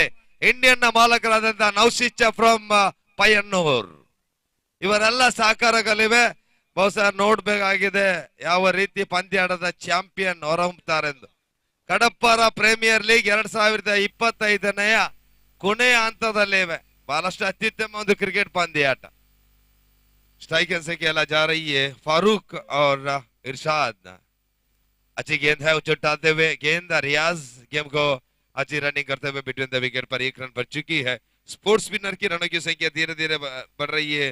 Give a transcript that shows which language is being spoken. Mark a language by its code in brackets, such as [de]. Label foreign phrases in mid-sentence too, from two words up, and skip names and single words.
[kn] ಇಂಡಿಯನ್ ನ ಮಾಲಕರಾದಂತಹ ನೌಶಿಚ್ಚ ಫ್ರಮ್ ಪಯ್ಯನ್ನೂರ್, ಇವರೆಲ್ಲ ಸಹಕಾರಗಳಿವೆ. ಬಹುಶಃ ನೋಡ್ಬೇಕಾಗಿದೆ ಯಾವ ರೀತಿ ಪಂದ್ಯಾಟದ ಚಾಂಪಿಯನ್ ಹೊರಹೊಮ್ಮುತ್ತಾರೆಂದು. ಕಡಪ್ಪರ ಪ್ರೀಮಿಯರ್ ಲೀಗ್ 2025ನೆಯ ಕೊನೆಯ ಹಂತದಲ್ಲಿವೆ. ಬಹಳಷ್ಟು ಅತ್ಯುತ್ತಮ ಒಂದು ಕ್ರಿಕೆಟ್ ಪಂದ್ಯಾಟ. [hi] स्ट्राइक से खेला जा रही है फारूक और इरशाद. अच्छी गेंद है उछाते हुए गेंद. रियाज गेम को अच्छी रनिंग करते हुए [en] between the wicket [hi] पर 1 रन बच चुकी है. स्पोर्ट्स विनर की रनों की संख्या धीरे धीरे बढ़ रही है.